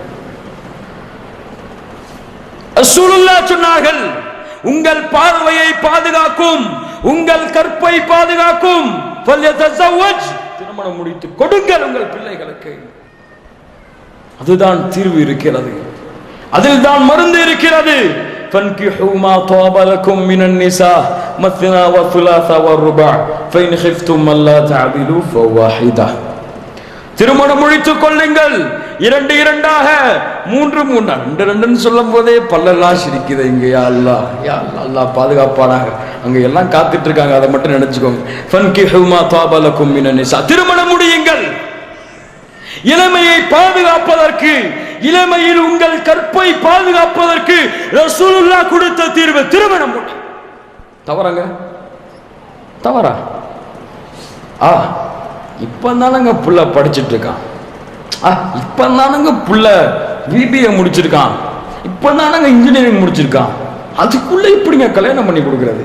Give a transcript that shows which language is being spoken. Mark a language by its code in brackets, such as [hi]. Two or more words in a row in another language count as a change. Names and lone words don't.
[ta] ரசூலுல்லாஹ் சொன்னார்கள், உங்கள் பார்வையை பாதுகாக்கும், உங்கள் கற்பை பாதுகாக்கும். திருமணம் முடித்து கொடுங்கள் உங்கள் பிள்ளைகளுக்கு. அதுதான் தீர்வு இருக்கிறது. அதில் தான் மருந்து இருக்கிறது. [ar] فانكحوا ما طاب لكم من النساء مثنى وثلاث والرباع فإن خفتم ألا تعدلوا فواحدة. [ta] திருமணம் முடித்துக் கொள்ளுங்கள். 2 2ஆக, 3 3. 2 2ன்னு சொல்லும் போதே பல்லெல்லாம் சிரிக்குது. இங்க [ar] يا الله, يا الله, [ta] அல்லாஹ் பாதுகாப்பானாக. அங்க எல்லாம் காத்துட்டு இருக்காங்க, அதை மட்டும் நினைச்சுக்கோங்க. [ar] فانكحوا ما طاب لكم من النساء. [ta] திருமணம் முடியுங்கள். இளமையை பாதுகாப்பதற்கு, இளமையில் உங்கள் கற்பை பாதுகாப்பதற்கு ரசூலுல்லாஹ் கொடுத்த தீர்வு திருமணம். தவறாங்க? தவறா? இப்பதானங்க புள்ள படிச்சுட்டு இருக்கான், இப்பதானங்க புள்ள பிபிஏ முடிச்சிருக்கான், இப்பதானங்க இன்ஜினியரிங் முடிச்சிருக்கான், அதுக்குள்ள இப்படிங்க கல்யாணம் பண்ணி கொடுக்கிறது?